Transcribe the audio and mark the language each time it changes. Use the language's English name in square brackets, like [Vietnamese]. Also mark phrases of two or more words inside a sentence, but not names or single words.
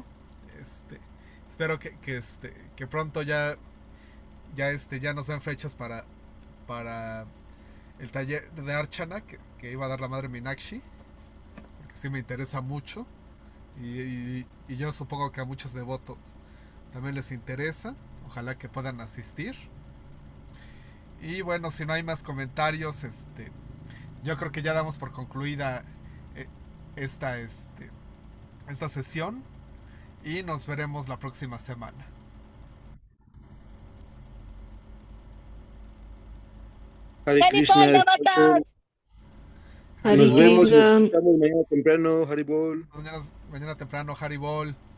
[Spanish] Espero que pronto ya nos den fechas para el taller de Archana que iba a dar la madre Minakshi, porque sí me interesa mucho y yo supongo que a muchos devotos también les interesa. Ojalá que puedan asistir. Y bueno, si no hay más comentarios, yo creo que ya damos por concluida eh, esta, esta sesión y nos veremos la próxima semana. Hare ¡Haribol, Krishna, devotos! Hare nos vemos y nos Krishna. escuchamos mañana temprano, Haribol. Mañana temprano, Haribol.